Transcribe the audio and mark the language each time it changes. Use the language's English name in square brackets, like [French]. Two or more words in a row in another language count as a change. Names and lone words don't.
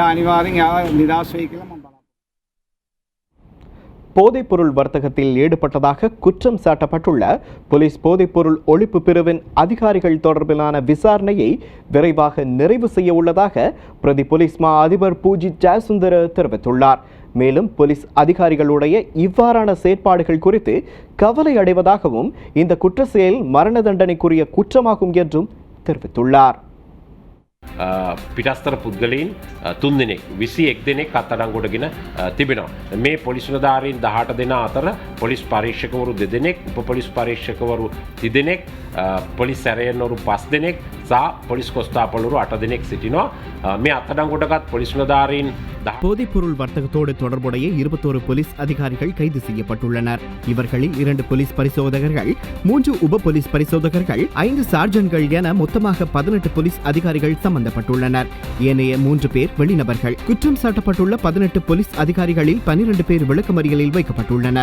[Tamil] போதைப்பொருள் வர்த்தகத்தில் ஈடுபட்டதாக குற்றம் சாட்டப்பட்டுள்ள போலீஸ் போதைப்பொருள் ஒழிப்பு பிரிவின் அதிகாரிகள் தொடர்பிலான விசாரணையை விரைவாக நிறைவு செய்ய உள்ளதாக பிரதி போலீஸ் மா அதிபர் பூஜித் ஜெயசுந்தர தெரிவித்துள்ளார். மேலும் போலீஸ் அதிகாரிகளுடைய இவ்வாறான செயற்பாடுகள் குறித்து கவலை அடைவதாகவும் இந்த குற்ற செயல் மரண தண்டனைக்குரிய குற்றமாகும் என்றும் தெரிவித்துள்ளார். [Sinhala] පිටස්තර පුද්ගලයින් 3 දෙනෙක් 21 දෙනෙක් අත්අඩංගුවටගෙන තිබෙනවා. මේ පොලිස් නිලධාරීන් 18 දෙනා අතර පොලිස් පරීක්ෂකවරු 2 දෙනෙක්, උප පොලිස් පරීක්ෂකවරු 3 දෙනෙක්, පොලිස් සැරයන්වරු 5 දෙනෙක් සහ පොලිස් කොස්තාපල්වරු 8 දෙනෙක් සිටිනවා. මේ අත්අඩංගුවටගත් පොලිස් නිලධාරීන් [Tamil] போதைப்பொருள் வர்த்தகத்தோடு தொடர்புடைய 21 போலீஸ் அதிகாரிகள் கைது செய்யப்பட்டுள்ளனர். இவர்களில் 2 போலீஸ் பரிசோதகர்கள், 3 உப போலீஸ் பரிசோதகர்கள், 5 சார்ஜன்கள் என மொத்தமாக 18 போலீஸ் அதிகாரிகள் சம்பந்தப்பட்டுள்ளனர். ஏனைய 3 பேர் வெளிநபர்கள். குற்றம் சாட்டப்பட்டுள்ள 18 போலீஸ் அதிகாரிகளில் 12 பேர் விளக்கமறியலில் வைக்கப்பட்டுள்ளனர்.